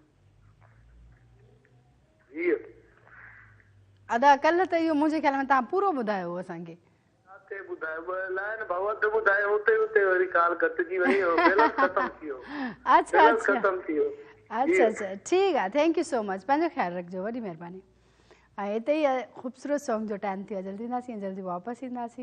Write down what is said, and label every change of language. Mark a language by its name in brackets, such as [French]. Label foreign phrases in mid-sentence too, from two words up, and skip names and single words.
[Sindhi] अदा कल्ह त इहो मुंहिंजे ख़्याल में तव्हां पूरो ॿुधायो असांखे। ॿुधायो ॿ लाइन भाउ अधु ॿुधायो, हुते हुते वरी काल कटिजी वई, बैलेंस ख़तम थी वियो। अच्छा ख़तम थी वियो। अच्छा ठीकु आहे, [English] Thank you so much. [Sindhi] पंहिंजो ख़्यालु रखिजो, वॾी महिरबानी। ऐं हिते ई ख़ूबसूरत सॉन्ग जो टाइम थी वियो आहे, जल्दी ईंदासीं जल्दी वापसि ईंदासीं।